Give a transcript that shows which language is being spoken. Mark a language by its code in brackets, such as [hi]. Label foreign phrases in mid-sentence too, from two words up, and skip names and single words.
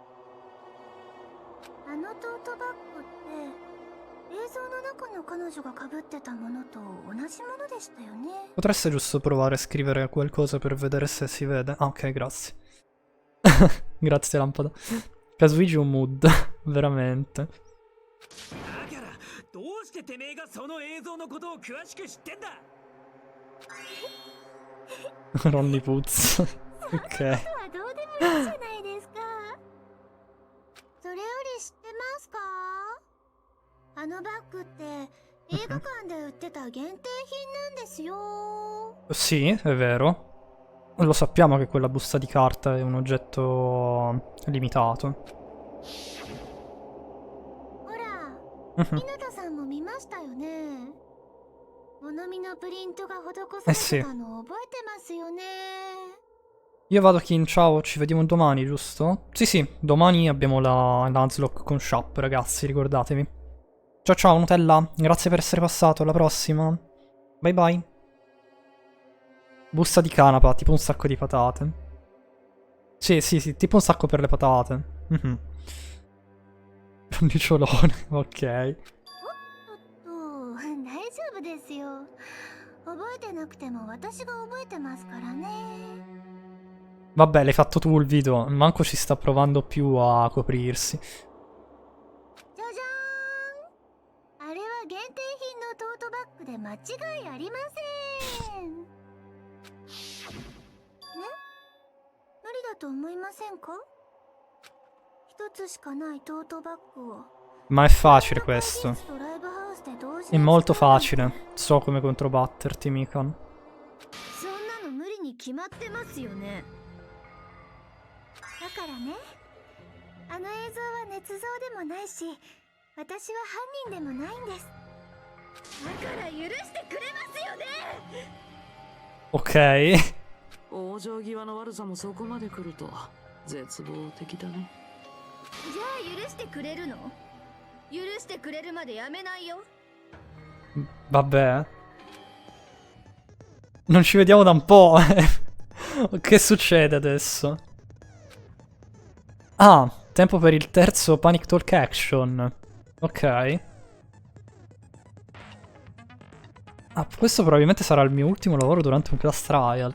[it] Potreste giusto provare a scrivere qualcosa per vedere se si vede? Ah, ok, grazie. Grazie, lampada. Kazuiji un mood. Veramente. [ja] うしててめえがその映像のことを詳しく知ってんだ。 [it] Ronny Putz. Ok. [ja] はどうでもいいじゃないですか。それより知ってますか？あのバッグって映画館で売ってた限定品なんですよ。 [it] Sì, è vero. Lo sappiamo che quella busta di carta è un oggetto limitato. [ja] ほら、稲田さんも見ましたよね。物見のプリントが施されてたの覚えてますよね。 [it] Io vado Kin, ciao, ci vediamo domani, giusto? Sì, sì, domani abbiamo la Nuzlocke con Shop, ragazzi, ricordatevi. Ciao ciao, Nutella, grazie per essere passato, alla prossima. [en] Bye bye. [it] Busta di canapa, tipo un sacco di patate. Sì, sì, sì, tipo un sacco per le patate. Brondiciolone, ok. [ja] 大丈夫ですよ。覚えてなくても私が覚えてますからね。 [it] Vabbè, l'hai fatto tu il video, manco ci sta provando più a coprirsi. [ja] じゃじゃーん。あれは限定品のトートバッグで間違いありません。ね？無理だと思いませんか？一つしかないトートバッグを。 [it] Ma è facile questo. È molto facile. So come controbatterti, Mikan. [ja] そんなの無理に決まってますよね。だからね、あの映像は捏造でもないし、私は犯人でもないんです。だから許してくれますよね。 [it] Ok. [ja] 往生際の悪さもそこまで来ると絶望的だね。じゃあ許してくれるの？許してくれるまでやめないよ。 [it] Vabbè. Non ci vediamo da un po'. Che succede adesso? Ah, tempo per il terzo Panic Talk Action. Ok. Ah, questo probabilmente sarà il mio ultimo lavoro durante un [en] class trial.